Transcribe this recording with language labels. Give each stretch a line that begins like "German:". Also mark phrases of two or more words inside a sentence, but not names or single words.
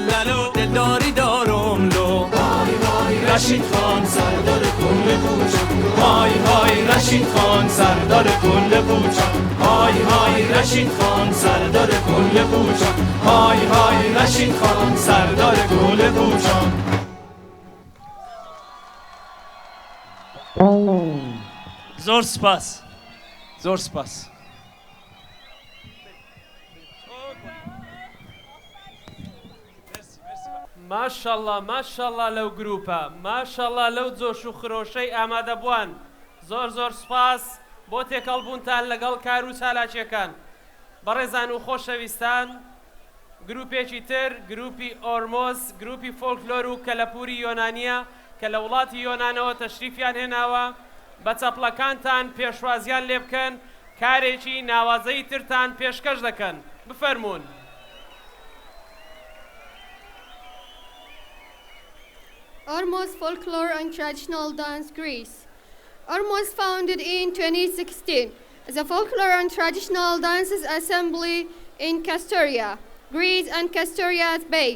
Persian: لالو دلداری دارم لو های های رشید خان سردار کل کوچه های های رشید خان سردار کل کوچه های های رشید خان سردار کل کوچه های های رشید خان سردار کل کوچه
Central Kurdish: زور سپاس زور سپاس ماشاءالله ماشاءالله لەو گروپە ماشاءالله لەو جۆش و خرۆشەی ئامادەبووان زۆر زۆر سپاس بۆ تێکەڵبوونتان لەگەڵ کار و چالاکیەکان بەڕێزان و خۆشەویستان گروپێکی تر گروپی ئۆرمۆز گروپی فۆلکلۆر و کەلەپوری یۆنانیە کە لە وڵاتی یۆنانەوە تەشریفیان هێناوە بە چەپڵەکانتان پێشوازیان لێ بکەن کارێکی ناوازەی ترتان پێشکەش دەکەن بفەرمونون
English: Ormuz Folklore and Traditional Dance Greece. Ormuz founded in 2016 as a folklore and traditional dances assembly in Kastoria, Greece and Kastoria's Bay.